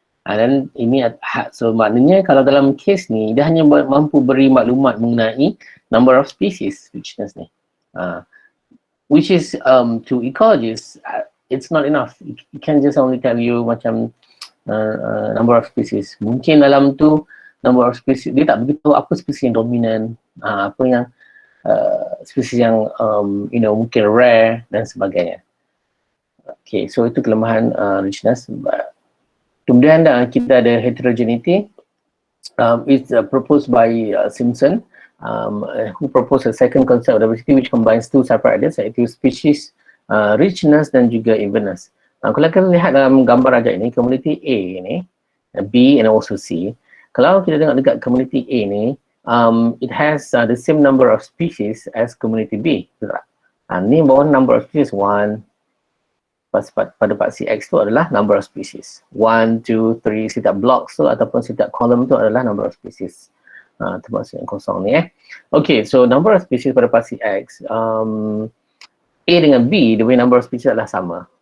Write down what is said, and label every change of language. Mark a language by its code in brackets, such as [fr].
[ms] And then ini so maknanya kalau dalam case ni dia hanya mampu beri maklumat mengenai number of species richness ni, [en] which is to ecologists it's not enough. It can just only tell you macam number of species. [ms] Mungkin dalam tu number of species dia tak beritahu apa spesies yang dominan, apa yang spesies yang mungkin rare dan sebagainya. Okay, so itu kelemahan richness. Kemudian kita ada heterogeneity. [en] It's proposed by Simpson, who proposed a second concept of diversity which combines two separate ideas, iaitu species richness dan juga evenness. [ms] Kalau kita lihat dalam gambar rajak ini, community A ini, B and also C. Kalau kita tengok dekat community A ni, [en] it has the same number of species as community B. [ms] Ni bawah number of species 1. Pada paksi X tu adalah number of species. 1, 2, 3, setiap blocks tu ataupun setiap column tu adalah number of species. Termasuk yang kosong ni Okay, so number of species pada paksi X, A dengan B, dia punya number of species adalah sama.